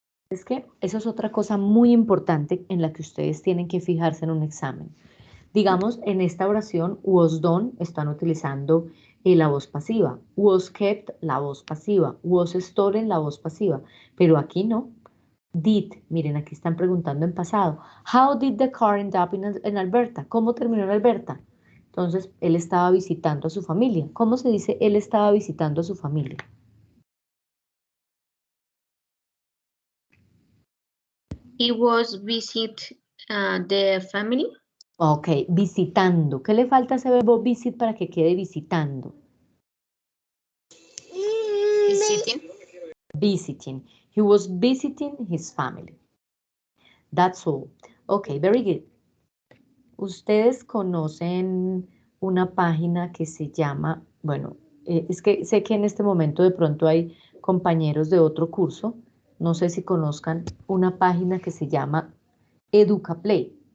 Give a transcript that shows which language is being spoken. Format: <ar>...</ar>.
<es>Es que eso es otra cosa muy importante en la que ustedes tienen que fijarse en un examen. Digamos, en esta oración, was done, están utilizando la voz pasiva. Was kept, la voz pasiva. Was stolen, la voz pasiva. Pero aquí no. Did, miren, aquí están preguntando en pasado.</es> <en>How did the car end up in Alberta?</en> <es>¿Cómo terminó en Alberta? Entonces, él estaba visitando a su familia. ¿Cómo se dice él estaba visitando a su familia?</es> <en>He was visit the family.</en> <es>Ok, visitando. ¿Qué le falta a ese verbo visit para que quede visitando?</es> <en>Visiting. Visiting. He was visiting his family. That's all. Ok, very good.</en> <es>Ustedes conocen una página que se llama, bueno, es que sé que en este momento de pronto hay compañeros de otro curso, no sé si conozcan una página que se llama EducaPlay.</es>